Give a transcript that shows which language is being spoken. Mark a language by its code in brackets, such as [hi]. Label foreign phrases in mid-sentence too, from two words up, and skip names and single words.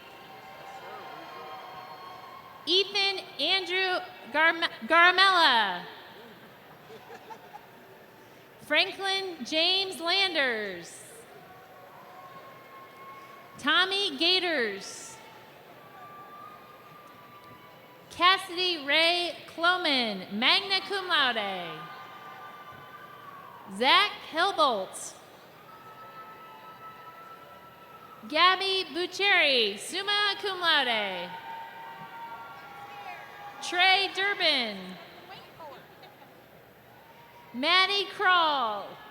[en] Ethan Andrew Garamella. Franklin James Landers. Tommy Gators. Cassidy Ray Cloman, [la] magna cum laude. [en] Zach Hilbolt. Gabby Bucheri, [la] summa cum laude. [en] Trey Durbin. Maddie Kroll.